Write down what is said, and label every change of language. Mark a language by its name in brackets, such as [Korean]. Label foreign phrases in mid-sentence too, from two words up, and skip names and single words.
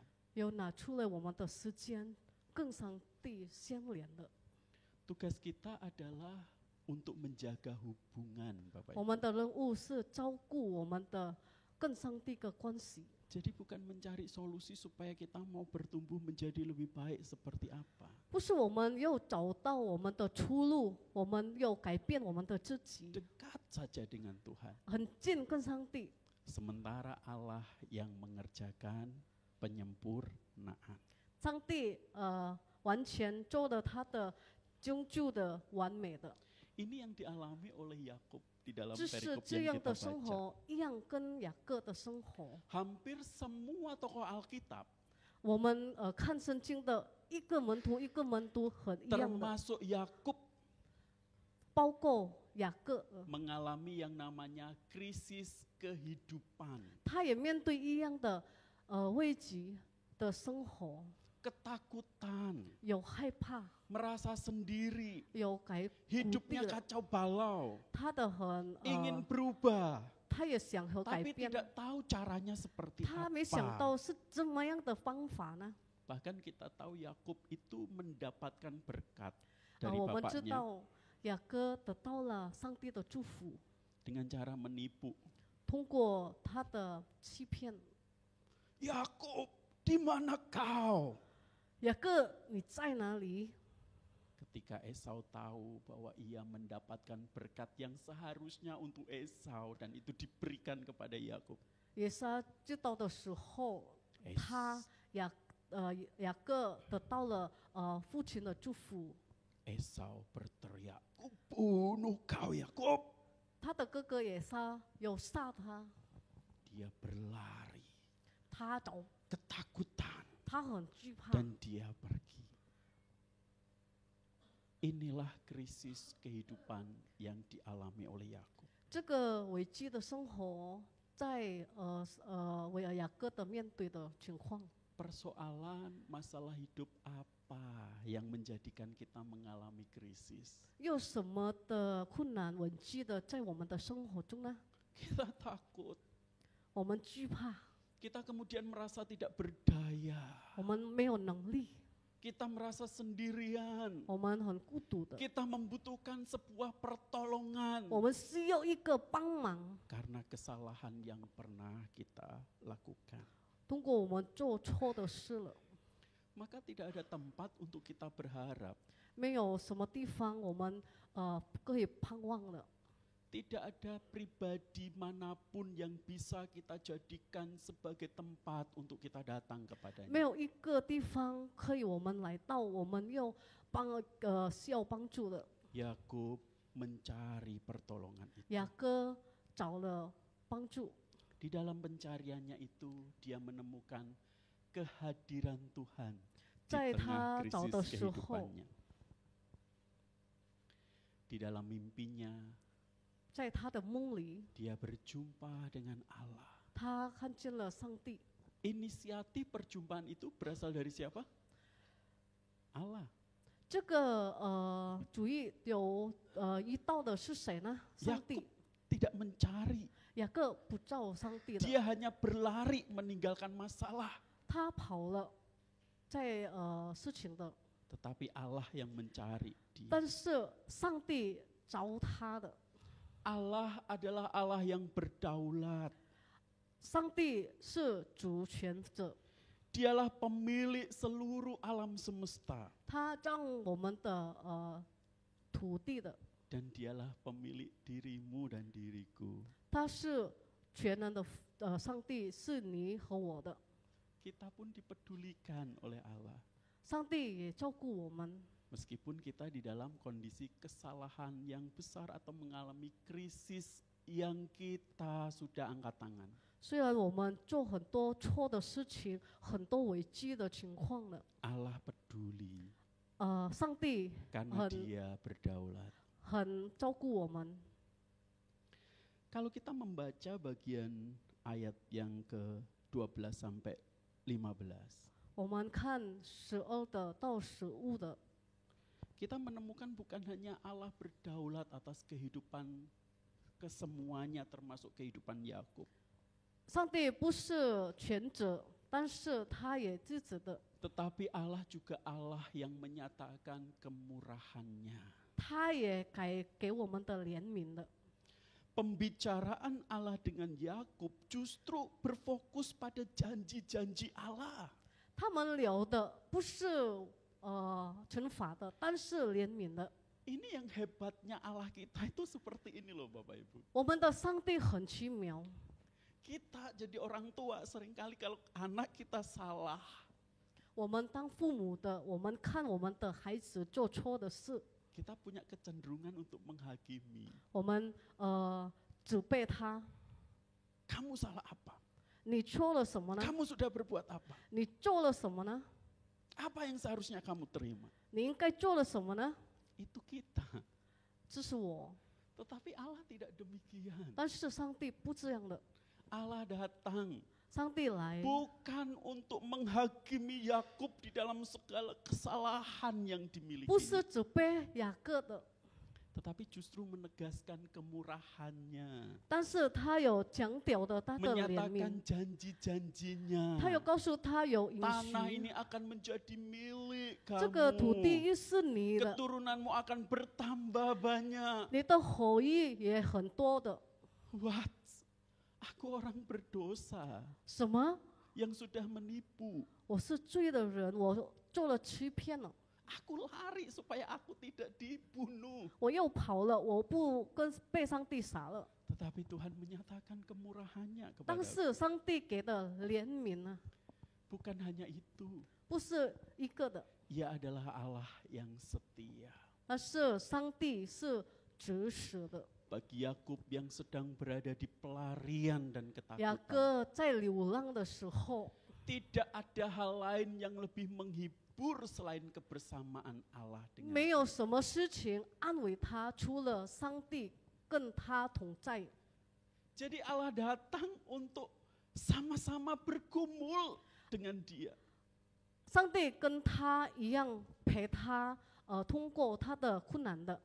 [Chinese] 有拿出了我们的时间跟上帝相连的。 [Indonesian] Tugas kita adalah untuk menjaga hubungan, Bapak [Chinese] 我 [Indonesian] Ibu. [Chinese] 们的任务是照顾我们的跟上帝的关系， [Indonesian] Jadi bukan mencari solusi supaya kita mau bertumbuh menjadi lebih baik seperti apa. [Chinese] 不是我们又找到我们的出路，我们又改变我们的自己， [Indonesian] Dekat saja dengan Tuhan. [Chinese] 很近跟上帝。 [Indonesian] Sementara Allah yang mengerjakan penyempurnaan. [Chinese] 上帝完全做了他的终究的完美的， [Indonesian] Ini yang dialami oleh Yakub di dalam [Chinese] 这是 [Indonesian] perikop [Chinese] 这 [Indonesian] yang [Chinese] 样 [Indonesian] kita [Chinese] 的生 [Indonesian] baca. [Chinese] 活一样跟雅各的生活。 [Indonesian] Hampir semua tokoh Alkitab, [Chinese] 我们看圣经的一个门徒一个门徒很一样的， [Indonesian] termasuk Yakub, [Chinese] 包括雅各， [Indonesian] mengalami yang namanya krisis kehidupan, [Chinese] 他也面对一样的危机的生活， [Indonesian] ketakutan, [Chinese] 有害怕， [Indonesian] merasa sendiri, [Chinese] 有孤 [Indonesian] hidupnya [Chinese] 立了， [Indonesian] kacau balau, [Chinese] 他的很 [Indonesian] ingin berubah, [Chinese] 他也想和改 [Indonesian] tapi [Chinese] 变， [Indonesian] tidak tahu caranya seperti [Chinese] 他没想 [Indonesian] apa. [Chinese] 到是怎么样的方法呢？ [Indonesian] Bahkan kita tahu Yakub itu mendapatkan berkat [Chinese] 啊， [Indonesian] dari [Chinese] 我们知 [Indonesian] bapaknya [Chinese] 道雅各得到了上帝的祝福， [Indonesian] dengan cara menipu. [Chinese] 通过他的欺骗， [Indonesian] Yakub, di mana kau? [Chinese] 雅各，你在哪里？ [Indonesian] Ketika Esau tahu bahwa ia mendapatkan berkat yang seharusnya untuk Esau dan itu diberikan kepada Yakub. [Chinese] 以撒知道的时候， Es- 他雅各得到了父亲的祝福。 [Indonesian] Esau berteriak, "Kubunuh kau Yakub." [Chinese] 他的哥哥以撒有杀他， [Indonesian] Dia berlari [Chinese] 他找 [Indonesian] ketakutan [Chinese] 他很惧怕。 [Indonesian] dan dia pergi. Inilah krisis kehidupan yang dialami oleh Yakub. [Chinese] 这个危机的生活，在雅各的面对的情况， [Indonesian] Persoalan masalah hidup apa yang menjadikan kita mengalami krisis? [Chinese] 有什么的困难危机的在我们的生活中呢？ [Indonesian] Kita takut, [Chinese] 我们惧怕， [Indonesian] kita kemudian merasa tidak berdaya, [Chinese] 我们没有能力， [Indonesian] kita merasa sendirian, [Chinese] 我们很孤独的， [Indonesian] kita membutuhkan sebuah pertolongan [Chinese] 我们需要一个帮忙。 [Indonesian] karena kesalahan yang pernah kita lakukan. [Chinese] 通过我们做错的事了， [Indonesian] Maka tidak ada tempat untuk kita berharap, [Chinese] 没有什么地方我们可以盼望了。 [Indonesian] tidak ada pribadi manapun yang bisa kita jadikan sebagai tempat untuk kita datang [Chinese] 没 [Indonesian] kepadanya. [Chinese] 有一个地方可以我们来到，我们又需要帮助的。 [Indonesian] Yakub mencari pertolongan itu. [Chinese] 雅各找了帮助， [Indonesian] Di dalam pencariannya itu dia menemukan kehadiran Tuhan di [Chinese] 在 [Indonesian] tengah [Chinese] 他找的 [Indonesian] krisis [Chinese] 时候， [Indonesian] kehidupannya. Di dalam mimpinya [Chinese] 在他的梦里， [Indonesian] dia berjumpa dengan Allah. [Chinese] 他看见了上帝。 [Indonesian] Inisiatif perjumpaan itu berasal dari siapa? Allah. [Chinese] 这个主意有一道的是谁呢？上帝。 [Indonesian] Tidak mencari, [Chinese] 雅各不照上帝的， [Indonesian] dia hanya berlari meninggalkan masalah. [Chinese] 他跑了，在事情的， [Indonesian] Tetapi Allah yang mencari dia. [Chinese] 但是上帝找他的。 [Indonesian] Allah adalah Allah yang berdaulat. [Chinese] 上帝是主权者， [Indonesian] Dialah pemilik seluruh alam semesta. [Chinese] 他让我们的土地的， [Indonesian] Dan dialah pemilik dirimu dan diriku. [Chinese] 他是全能的上帝，是你和我的。 [Indonesian] Kita pun dipedulikan oleh Allah. [Chinese] 上帝也照顾我们， [Indonesian] Meskipun kita di dalam kondisi kesalahan yang besar atau mengalami krisis yang kita sudah angkat tangan. [Chinese] 虽然我们做很多错的事情，很多危机的情况了， [Indonesian] Allah peduli [Chinese] 上帝 [Indonesian] karena [Chinese] 很- [Indonesian] Dia berdaulat. [Chinese] 很照顾我们。 [Indonesian] Kalau kita membaca bagian ayat yang ke-12 sampai 15, [Chinese] 我们看12的到15的， [Indonesian] kita menemukan bukan hanya Allah berdaulat atas kehidupan kesemuanya termasuk kehidupan Yakub. [Chinese] 上帝不是全者，但是他也自己的， [Indonesian] Tetapi Allah juga Allah yang menyatakan kemurahannya. [Chinese] 他也给我们的怜悯的。 [Indonesian] Pembicaraan Allah dengan Yakub justru berfokus pada janji-janji Allah. [Chinese] 他们聊的不是惩罚的，但是怜悯的。 [Indonesian] Ini yang hebatnya Allah kita itu seperti ini loh Bapak Ibu. [Chinese] 我们的上帝很奇妙， [Indonesian] Kita jadi orang tua seringkali kalau anak kita salah, [Chinese] 我们当父母的，我们看我们的孩子做错的事， [Indonesian] kita punya kecenderungan untuk menghakimi. [Chinese] 我们责备他， [Indonesian] Kamu salah apa? [Chinese] 你错了什么呢？ [Indonesian] Kamu sudah berbuat apa? [Chinese] 你做了什么呢？ [Indonesian] Apa yang seharusnya kamu terima? [Chinese] 你应该做了什么呢？ [Indonesian] Itu kita. [Chinese] 这是我， [Indonesian] Tetapi Allah tidak demikian. [Chinese] 但是上帝不这样的， [Indonesian] Allah datang [Chinese] 上帝来 [Indonesian] bukan untuk menghakimi Yakub di dalam segala kesalahan yang [Chinese] 不 [Indonesian] dimiliki, [Chinese] 是责备雅各的， [Indonesian] tetapi justru menegaskan kemurahannya, [Chinese] 但是他有强调的他的怜 [Indonesian] menyatakan [Chinese] 悯， [Indonesian] janji-janjinya. [Chinese] 他有告诉他有允 [Indonesian] Tanah [Chinese] 许， [Indonesian] ini akan menjadi milik [Chinese] 这个土地 [Indonesian] kamu. [Chinese] 是你的， [Indonesian] Keturunanmu akan bertambah banyak. [Chinese] 你的后裔也很多的。 [English] What? [Indonesian] Aku orang berdosa. [Chinese] 什么？ [Indonesian] yang sudah menipu. [Chinese] 我是罪的人，我做了欺骗了， [Indonesian] Aku lari supaya aku tidak dibunuh. [Chinese] 我又跑了，我不跟被上帝杀了。 [Indonesian] Tetapi Tuhan menyatakan kemurahannya [Chinese] 但 [Indonesian] kepada aku. [Chinese] 是上帝给的怜悯呢， [Indonesian] Bukan hanya itu. [Chinese] 不是一个的， [Indonesian] Ia adalah Allah yang setia. [Chinese] 而是上帝是执实的。 [Indonesian] Bagi Yakub yang sedang berada di pelarian dan [Chinese] 雅 [Indonesian] ketakutan. [Chinese] 各在流浪的时候， [Indonesian] Tidak ada hal lain yang lebih menghibur selain kebersamaan Allah dengan [Chinese] 没有什么事情安慰他，除了上帝跟他同在。 [Indonesian] Jadi Allah datang untuk sama-sama bergumul dengan dia. [Chinese] 上帝跟他一样陪他，通过他的困难的。